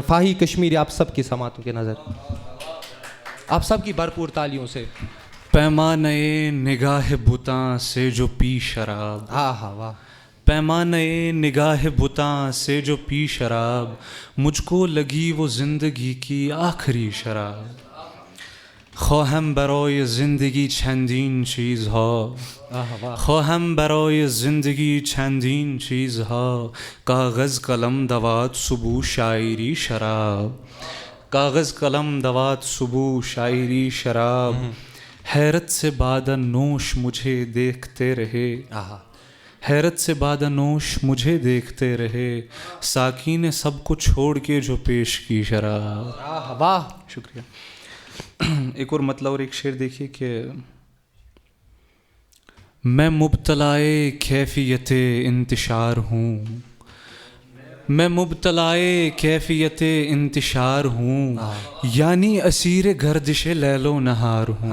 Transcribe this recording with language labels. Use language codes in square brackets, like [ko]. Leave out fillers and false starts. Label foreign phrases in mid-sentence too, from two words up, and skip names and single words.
[ur] فاہی کشمیری آپ سب کی سماعتوں کے نظر، آپ سب کی بھرپور تالیوں سے. پیمانے نگاہ بتاں سے جو پی شراب، ہاں ہاں واہ. پیمانے نگاہ بتاں سے جو پی شراب، مجھ کو لگی وہ زندگی کی آخری شراب. [fa] خواهم برای زندگی چندین چیزها، خواهم برای زندگی چندین چیزها، کاغذ قلم دوات صبح شاعری شراب، کاغذ قلم دوات صبح شاعری شراب. [ur] حیرت سے بادہ نوش مجھے دیکھتے رہے، حیرت سے بادہ نوش مجھے دیکھتے رہے، ساقی نے سب کو چھوڑ کے جو پیش کی شراب. واہ. شکریہ. ایک اور مطلب اور ایک شعر دیکھیے کہ میں مبتلائے کیفیت انتشار ہوں، میں مبتلائے کیفیت انتشار ہوں، یعنی اسیر گردش لیل و نہار ہوں.